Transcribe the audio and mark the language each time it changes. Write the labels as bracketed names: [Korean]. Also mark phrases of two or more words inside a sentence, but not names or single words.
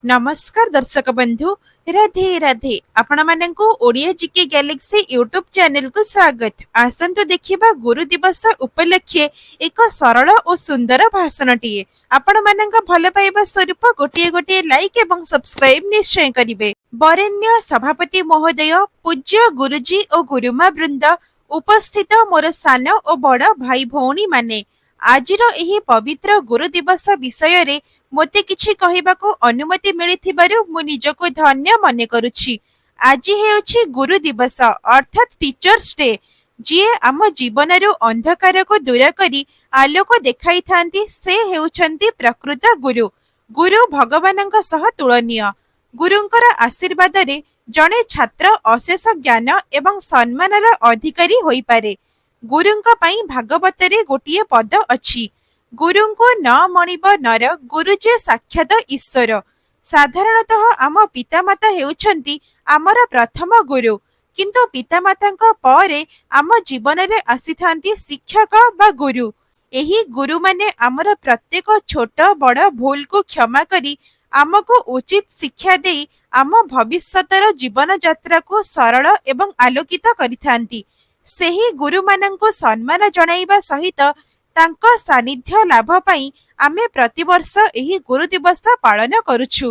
[Odia] ନମସ୍କାର ଦର୍ଶକ ବନ୍ଧୁ ରାଧେ ରାଧେ ଆପଣ ମାନଙ୍କୁ ଓଡ଼ିଆ ଜିକେ ଗ୍ୟାଲାକ୍ସି [English] YouTube channel [Odia] କୁ ସ୍ୱାଗତ। ଆସନ୍ତୁ ଦେଖିବା ଗୁରୁ ଦିବସ ଉପଲକ୍ଷେ ଏକ ସରଳ ଓ ସୁନ୍ଦର ଭାଷଣଟିଏ। ଆପଣ ମାନଙ୍କ ଭଲ ପାଇବା ସ୍ୱରୂପ ଗୋଟେ ଗୋଟେ ଲାଇକ ଏବଂ ସବସ୍କ୍ରାଇବ ନିଶ୍ଚୟ କରିବେ। ବରେଣ୍ୟ ସଭାପତି ମହୋଦୟ, ପୂଜ୍ୟ ଗୁରୁଜୀ ଓ ଗୁରୁମା ବୃନ୍ଦ, ଉପସ୍ଥିତ ମୋର ସାନ ଓ ବଡ଼ ଭାଇ ଭଉଣୀ ମାନେ, ଆଜିର ଏହି ପବିତ୍ର ଗୁରୁ ଦିବସ ବିଷୟ ରେ ମୋତେ କିଛି କହିବାକୁ ଅନୁମତି ମିଳିଥିବାରୁ ମୁଁ ନିଜକୁ ଧନ୍ୟ ମନେ କରୁଛି। ଆଜି ହେଉଛି ଗୁରୁ ଦିବସ ଅର୍ଥାତ [English] Teachers Day, [Odia] ଯିଏ ଆମ ଜୀବନରୁ ଅନ୍ଧକାର କୁ ଦୂର କରି ଆଲୋକ ଦେଖାଇ ଥାନ୍ତି ସେ ହେଉଛନ୍ତି ପ୍ରକୃତ ଗୁରୁ। ଗୁରୁ ଭଗବାନଙ୍କ ସହ ତୁଳନୀୟ। ଗୁରୁଙ୍କର ଆଶୀର୍ବାଦ ରେ ଜଣେ ଛାତ୍ର ଅଶେଷ ଜ୍ଞାନ ଏବଂ ସମ୍ମାନର ଅଧିକାରୀ ହୋଇ ପାରେ। ଗୁରୁଙ୍କ ପାଇଁ ଭାଗବତରେ ଗୋଟିଏ ପଦ ଅଛି, ଗୁରୁଙ୍କୁ ନ ମଣିବ ନର ଗୁରୁ ଯେ ସାକ୍ଷାତ ଈଶ୍ୱର। ସାଧାରଣତଃ ଆମ ପିତାମାତା ହେଉଛନ୍ତି ଆମର ପ୍ରଥମ ଗୁରୁ, କିନ୍ତୁ ପିତାମାତାଙ୍କ ପରେ ଆମ ଜୀବନ ରେ ଆସିଥାନ୍ତି ଶିକ୍ଷକ ବା ଗୁରୁ। ଏହି ଗୁରୁ ମାନେ ଆମର ପ୍ରତ୍ୟେକ ଛୋଟ ବଡ଼ ଭୁଲ କୁ କ୍ଷମା କରି ଆମକୁ ଉଚିତ ଶିକ୍ଷା ଦେଇ ଆମ ଭବିଷ୍ୟତର ଜୀବନ ଯାତ୍ରା କୁ ସରଳ ଏବଂ ଆଲୋକିତ କରିଥାନ୍ତି। ସେହି ଗୁରୁ ମାନଙ୍କୁ ସମ୍ମାନ ଜଣାଇବା ସହିତ ତାଙ୍କ ସାନିଧ୍ୟ ଲାଭ ପାଇ ଆମେ ପ୍ରତିବର୍ଷ ଏହି ଗୁରୁ ଦିବସ ପାଳନ କରୁଛୁ।